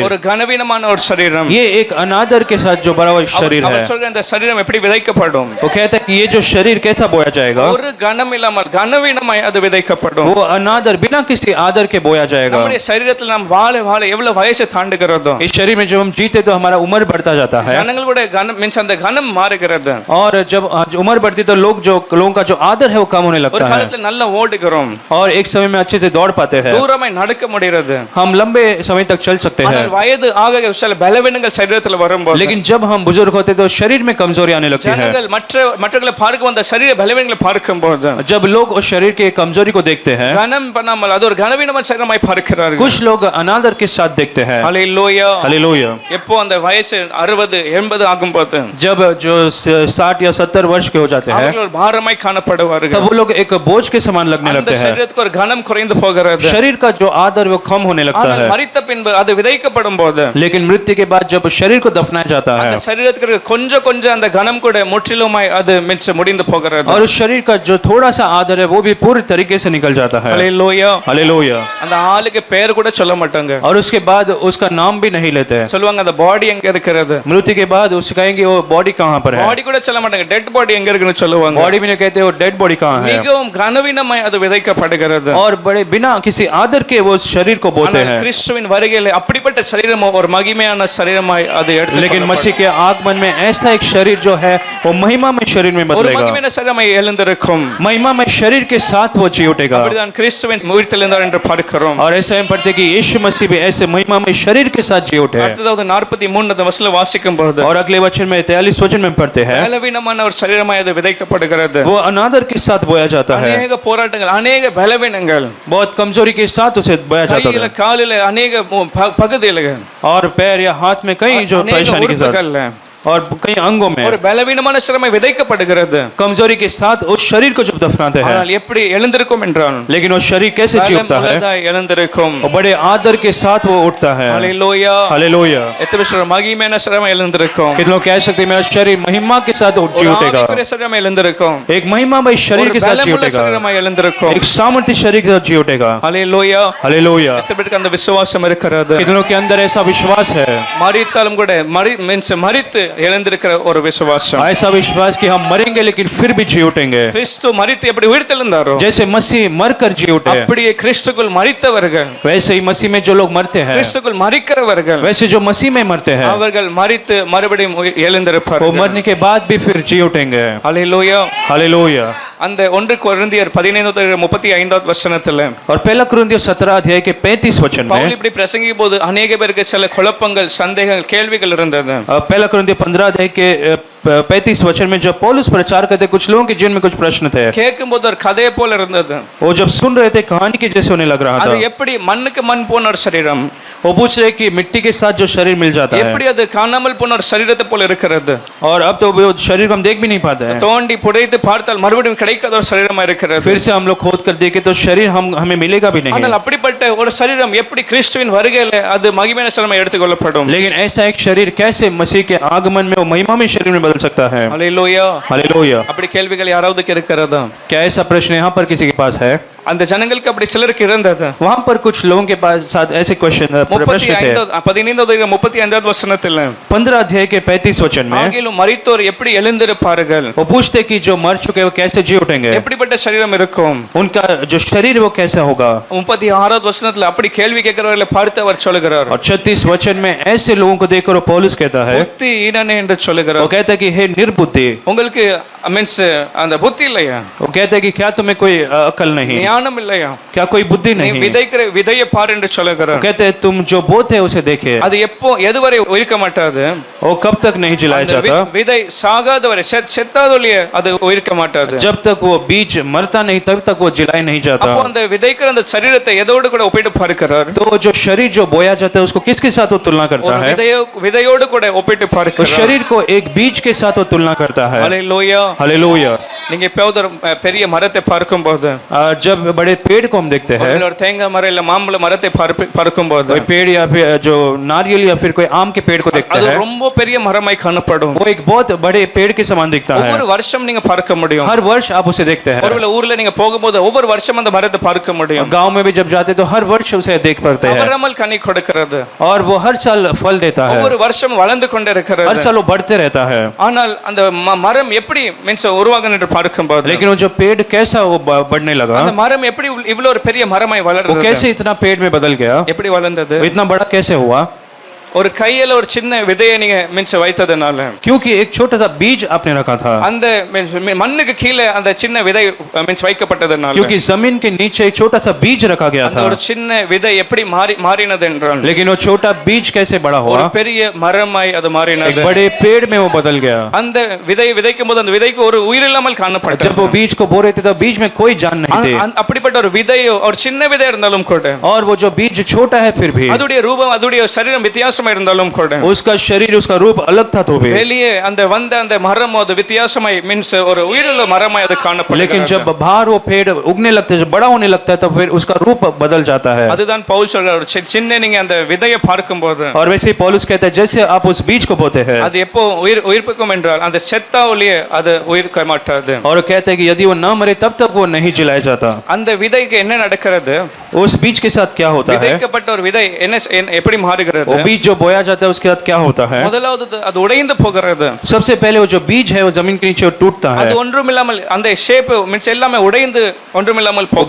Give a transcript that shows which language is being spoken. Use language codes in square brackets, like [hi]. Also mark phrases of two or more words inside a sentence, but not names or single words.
[ta] ஒரு கனவீனமான ஒரு சரீரம், [hi] ये एक अनादर के साथ जो बड़ा हुआ शरीर है। [ta] அவர் சொல்ற இந்த சரீரம் எப்படி விதைக்கப்படும்? [hi] वो कहता है कि ये जो शरीर कैसा बोया जाएगा, [ta] ஒரு கனம் இல்லாமல் கனவீனமாய் அது விதைக்கப்படும். [hi] वो अनादर बिना किसी आदर के बोया जाएगा। [ta] நம்முடைய சரீரத்தில் நாம் வாழ வாழ எவ்வளவு வயசை தாண்டுகிறதோ, [hi] इस शरीर में जब हम जीते तो हमारा उम्र बढ़ता जाता है [ta] ஜனங்களுடைய கனம் மீன்ஸ் அந்த கனம் மாறுகிறது. [hi] और जब उम्र बढ़ती तो लोगों का जो आदर है वो कम होने [ta] ஒரு [hi] लगता है [ta] காலத்துல நல்லா ஓடுகிறோம், [hi] और एक समय में अच्छे से दौड़ पाते हैं, [ta] தூரமாய் நடக்க முடிகிறது. [hi] हम लंबे समय तक चल सकते हैं। [ta] ஆனால் வயது ஆக சில பலவீனங்கள் சரீரத்தில் வரும்போது, [hi] लेकिन जब हम बुजुर्ग होते तो शरीर में कमजोरी आने लगती है। [ta] ஜனங்கள் மற்றவர்களை பார்க்கும் அந்த சரீர பலவீனங்களை பார்க்கும்போது [hi] जब लोग उस शरीर के कमजोरी को देखते हैं, [ta] கனம் பண்ணாமல் அது ஒரு கனவீனமான சரீரமாய் பார்க்கிறார்கள். [hi] कुछ लोग अनादर के साथ देखते हैं। [ta] ஹalleluya. [hi] हालेलुया। [ta] எப்போ அந்த வயசு 60 80 ஆகும்போது [hi] जब जो 60 या 70 वर्ष के हो जाते हैं [ta] அவர்கள் ஒரு பாரமாய் காணப்படுவார்கள். [hi] तब वो लोग एक बोझ के समान लगने [ta] அந்த [hi] लगते हैं। [ta] சரீரத்துக்கு ஒரு கனம் குறைந்து குறைந்து போகிறது. [hi] शरीर का जो आदर वो कम होने लगता [ta] ஆனால் [hi] है, [ta] மரித்த பின்பு அது விதைக்கப்படும் போது [hi] लेकिन मृत्यु के बाद जब शरीर को दफनाया जाता है [ta] அந்த சரீரத்துக்கு இருக்க கொஞ்சம் கொஞ்சம் அந்த கனம் கூட முற்றிலுமாய் அது முடிந்து போகிறது. [hi] और उस शरीर का जो थोड़ा सा आदर है वो भी पूरी तरीके से निकल जाता है। [ta] ஹல்லேலூயா. [hi] हालेलुया। [ta] அந்த ஆளுக்கு பேர் கூட சொல்ல மாட்டாங்க. [hi] और उसके बाद उसका नाम भी नहीं लेते हैं। [ta] சொல்லுவாங்க அந்த பாடி எங்க இருக்கிறது. [hi] मृत्यु के बाद उससे कहेंगे वो बॉडी कहाँ पर है, [ta] பாடி கூட சொல்ல மாட்டாங்க, [en] dead body [ta] எங்க இருக்குன்னு சொல்லுவாங்க. [hi] बॉडी भी नहीं कहते, वो [en] dead body [hi] कहाँ है। [ta] மிகவும் கனவீனமாய் அது விதைக்கப்படுகிறது. [hi] और बड़े बिना किसी आदर के वो शरीर को बोते [ta] ஆனால் [hi] हैं। [ta] கிறிஸ்துவின் வருகையிலே அப்படிப்பட்ட சரீரம் ஒரு மகிமையான சரீரமாய் அது [hi] लेकिन मसीह के आगमन में ऐसा एक शरीर जो है वो महिमा में शरीर में [ta] ஒரு [hi] बदलेगा, [ta] மகிமையான சரீரமாய் எழுந்திருக்கும். [hi] महिमा में शरीर के साथ वो जी उठेगा। [ta] அப்படிதான் கிறிஸ்துவின் உயிர்த்தெழுந்தார் என்று பார்க்கிறோம். [hi] और ऐसा हम पढ़ते हैं कि यीशु मसीह भी ऐसे महिमा में शरीर के साथ जी उठे। [ta] அடுத்ததாவது 43 வசனம் வாசிக்கும் போது [hi] और अगले वचन में 43 वचन में पढ़ते हैं [ta] பலவீனமான ஒரு சரீரமாய் அது விதைக்கப்படுகிறது. [hi] वो अनादर के साथ बोया जाता है, [ta] அநேக போராட்டங்கள், अनेक பலவீனங்கள், [hi] बहुत कमजोरी के साथ उसे बोया जाता [ta] கையில [hi] है। [ta] காலில अनेक பகுதியில [hi] और पैर या हाथ में कई जो अनेक परेशानी के साथ [ta] உறுப்புகள்ல [hi] और कई अंगों में [ta] ஒரு பலவீனமான சிரமை விதைக்கப்படுகிறது. [hi] कमजोरी के साथ उस शरीर को जब दफनाते हैं, [ta] ஆனால் எப்படி எழுந்திருக்கும் என்றால் [hi] लेकिन वो शरीर कैसे जी उठता है, [ta] பலமுள்ளதாய் எழுந்திருக்கும். [hi] और बड़े आदर के साथ वो उठता है। [ta] ஹல்லேலூயா. [hi] हालेलुया। [ta] எத்தனை பேர் மகிமையான சிரமை எழுந்திருக்கும். [hi] कितने लोग कह सकते हैं मेरा शरीर महिमा के साथ जी [ta] ஒரு [hi] उठेगा, [ta] ஆவிக்குரிய சிரமை எழுந்திருக்கும். [hi] एक महिमामय शरीर [ta] ஒரு [hi] के साथ जी [ta] பலமுள்ள [hi] उठेगा, [ta] சிரமை எழுந்திருக்கும். [hi] एक सामर्थ्य शरीर के साथ जी उठेगा। [ta] ஹல்லேலூயா. [hi] हालेलुया। [ta] எத்தனை பேருக்கு அந்த விசுவாசம் இருக்கிறது. [hi] कितने लोग के अंदर ऐसा विश्वास है, [ta] மரித்தாலும் கூட மரித்து எழுந்திருக்கிற ஒரு விசுவாசம். [hi] ऐसा विश्वास कि हम मरेंगे लेकिन फिर भी जी उठेंगे। [ta] கிறிஸ்து மரித்து எப்படி உயிர்த்தெழுந்தாரோ [hi] जैसे मसीह मरकर जी उठे, [ta] அப்படியே கிறிஸ்துக்குள் மரித்தவர்கள், [hi] वैसे ही मसीह में जो लोग मरते हैं, [ta] கிறிஸ்துக்குள் மரிக்கிறவர்கள், [hi] वैसे जो मसीह में मरते हैं [ta] அவர்கள் மரித்து மறுபடியும் [hi] वो [ta] எழுந்திருப்பார்கள். [hi] मरने के बाद भी फिर जी उठेंगे। [ta] ஹல்லேலூயா. [hi] हालेलुया। [ta] அந்த 1 கொரிந்தியர் 15:35 வசனத்துல [hi] और पहला कुरिन्थियों 17 अध्याय के 35 वचन [ta] பவுல் [hi] में, [ta] இப்படி பிரசங்கிக்கும் போது अनेक பேருக்கு சில குழப்பங்கள், சந்தேகங்கள், கேள்விகள் இருந்தது. [hi] पहला कुरिन्थियों 15 अध्याय के 35 वचन में जब पौलुस प्रचार करते, कुछ लोगों के जीवन में कुछ प्रश्न थे। [ta] கேட்கும்போது ஒரு கதையை போல இருந்தது. [hi] वो जब सुन रहे थे कहानी के जैसे होने लग रहा [ta] அது [hi] था। [ta] எப்படி மண்ணுக்கு மண் போன ஒரு சரீரம், [hi] वो पूछ रहे कि मिट्टी के साथ जो शरीर मिल जाता है, [ta] எப்படி அது காணாமல் போன ஒரு சரீரத்தை போல இருக்கிறது. [hi] और अब तो वो शरीर को हम देख भी नहीं पाते हैं। [ta] தோண்டி புதைத்து பார்த்தால் மறுபடியும் கிடைக்காத ஒரு சரீரமா இருக்கிறது. [hi] फिर से हम लोग खोद कर देखे तो शरीर हमें मिलेगा भी नहीं। [ta] ஆனால் அப்படிப்பட்ட ஒரு சரீரம் எப்படி கிறிஸ்துவின் வருகையில அது மகிமையான சரீரமாய் எடுத்துக்கொள்ளப்படும். [hi] लेकिन ऐसा एक शरीर कैसे मसीह के आगमन में वो महिमा में शरीर में बदल सकता है। [ta] ஹல்லேலூயா. [hi] हालेलुया। [ta] அப்படி கேள்விகள் யாராவதுக்கு இருக்கிறதா? [hi] क्या ऐसा प्रश्न यहाँ पर किसी के पास है? [ta] அந்த ஜனங்களுக்கு அப்படி சிலருக்கு இருந்தது. [hi] वहां पर कुछ लोगों के पास साथ ऐसे क्वेश्चन प्रश्न थे। [ta] 15 வசனத்துல [hi] 15 अध्याय के 35 वचन में [ta] ஆகிலும் மரித்தோர் எப்படி எழுந்திருப்பார்கள், [hi] वो पूछते कि जो मर चुके वो कैसे जी उठेंगे, [ta] எப்படிப்பட்ட சரீரம் இருக்கும். [hi] उनका जो शरीर वो कैसा होगा। [ta] 36 வசனத்துல அப்படி கேள்வி கேட்கிறவர்களை பார்த்து அவர் சொல்லுகிறார், [hi] और 36 वचन में ऐसे लोगों को देखकर वो पौलुस कहता है, [ta] புத்தி ஈனனே என்று சொல்லுகிறார். [hi] वो कहता है कि हे निर्बुद्धि, [ta] உங்களுக்கு மீன்ஸ் அந்த புத்தி இல்லையா, [hi] वो कहता है कि क्या तुम्हें कोई अकल नहीं, [ta] ஞானம் இல்லையா, [hi] क्या कोई बुद्धि [ta] நீ [hi] नहीं। [ta] விதைக்கிற விதையை பார் என்று [hi] वो [ta] சொல்லுகிறார். [hi] कहते हैं तुम जो बोते है उसे देखे, [ta] அது எப்போ எதுவரை உயிர்க்க மாட்டாது, [hi] वो कब तक नहीं जलाया [ta] அந்த [hi] जाता, [ta] விதை சாகாதவரை செத்தாதொழிய அது உயிர்க்க மாட்டாது. [hi] जब तक वो बीज मरता नहीं तब तक वो जलाया नहीं जाता। [ta] அப்போ அந்த விதைக்கிற அந்த சரீரத்தை எதோடு கூட ஒப்பிட்டு பார்க்கிறார். [hi] तो जो शरीर जो बोया जाता है उसको किसके साथ वो तुलना करता [ta] ஒரு [hi] है? [ta] விதையோடு கூட ஒப்பிட்டு [hi] उस [ta] பார்க்கிறார். [hi] शरीर को एक बीज के साथ वो तुलना करता है। [ta] ஹல்லேலூயா. [hi] हालेलुया। [ta] நீங்க எப்போது ஒரு பெரிய மரத்தை பார்க்கும்போது, [hi] जब बड़े पेड़ को हम देखते हैं, [ta] ஒரு தேங்காய் மரம் இல்ல மாம்பழ மரத்தை பார்க்கும்போது [hi] कोई पेड़ या फिर जो नारियल या फिर कोई आम के पेड़ को देखते [ta] அது [hi] हैं, [ta] ரொம்ப பெரிய மரமாய் காணப்படும். [hi] वो एक बहुत बड़े पेड़ के समान दिखता है। [ta] ஒவ்வொரு வருஷம் நீங்க பார்க்க முடியும். [hi] हर वर्ष आप उसे देखते हैं। [ta] ஒருவேளை ஊர்ல நீங்க போகும்போது ஒவ்வொரு வருஷம் அந்த மரத்தை பார்க்க முடியும். [hi] गांव में भी जब जाते तो हर वर्ष उसे देख पाते हैं, [ta] தவறாமல் கனி கொடுக்கிறது. [hi] और वो हर साल फल देता है, [ta] ஒவ்வொரு வருஷம் வளர்ந்து கொண்டே [hi] हर [ta] இருக்கிறது. [hi] साल वो बढ़ते रहता है। [ta] ஆனால் அந்த மரம் எப்படி மீன்ஸ் உருவாகுது என்று பார்க்கும்போது, [hi] लेकिन वो जो पेड़ कैसा वो बढ़ने लगा, [ta] அந்த மரம் எப்படி இவ்வளவு ஒரு பெரிய மரமாய் [hi] वो [ta] வளர்ந்தது, [hi] कैसे इतना पेड़ में बदल गया, [ta] எப்படி வளர்ந்தது? [hi] वो इतना बड़ा कैसे हुआ? [ta] ஒரு கையில ஒரு சின்ன விதையை நீங்க மீன்ஸ் வைத்ததனால, [hi] क्योंकि एक छोटा सा बीज आपने रखा था, [ta] அந்த மண்ணுக்கு கீழே அந்த சின்ன விதை மீன்ஸ் வைக்கப்பட்டதனால, [hi] क्योंकि जमीन के नीचे एक छोटा सा बीज रखा गया [ta] அந்த [hi] था, [ta] ஒரு சின்ன விதை எப்படி மாறினது என்றால், [hi] लेकिन वो छोटा बीज कैसे बड़ा [ta] ஒரு [hi] हुआ, [ta] பெரிய மரமாய் அது [hi] एक [ta] மாறினது. [hi] बड़े पेड़ में वो बदल गया। [ta] அந்த விதையை விதைக்கும் போது அந்த விதைக்கு ஒரு உயிர் இல்லாமல் காணப்பட்டது. [hi] जब वो बीज को बो रहे थे तब बीज में कोई जान नहीं थे, [ta] அப்படிப்பட்ட ஒரு விதையோ ஒரு சின்ன விதை இருந்தாலும் கூட [hi] और वो जो बीज छोटा है फिर भी [ta] அதுடைய ரூபம் அதுடைய சரீரம் வித்தியாசம் வித்தியாசமா இருந்தாலும் கூட [hi] उसका शरीर उसका रूप अलग था तो भी, [ta] வெளியே அந்த வந்த அந்த மரம் அது வித்தியாசமாய் மீன்ஸ் ஒரு உயிருள்ள மரமாய் அது [hi] लेकिन [ta] காணப்படுகிறது. [hi] जब बाहर वो पेड़ उगने लगते हैं, जब बड़ा होने लगता है, तो फिर उसका रूप बदल जाता है। [ta] அதுதான் பவுல் சொல்றார், ஒரு சின்ன நீங்க அந்த விதையை பார்க்கும்போது [hi] और वैसे ही पौलुस कहता है, जैसे आप उस बीज को बोते हैं, [ta] அது எப்போ உயிர்ப்பிக்கும் என்றால் அந்த செத்தா ஒளியே அது உயிர்க்க மாட்டாது. [hi] और कहता है कि यदि वो न मरे तब तक वो नहीं जलाया जाता। [ta] அந்த விதைக்கு என்ன நடக்கிறது? [hi] उस बीज के साथ क्या होता है? [ta] விதைக்கப்பட்ட ஒரு விதை எப்படி மாறுகிறது? [hi] वो बीज जो बोया जाता है उसके साथ क्या होता है? [ta] முதலாவது அது உடைந்து போகிறது. [hi] सबसे पहले वो जो बीज है वो जमीन के नीचे टूटता है। [ta] அது ஒன்றுமில்லாமல் அந்த ஷேப் மீன்ஸ் எல்லாமே உடைந்து ஒன்றுமில்லாமல் போகிறது.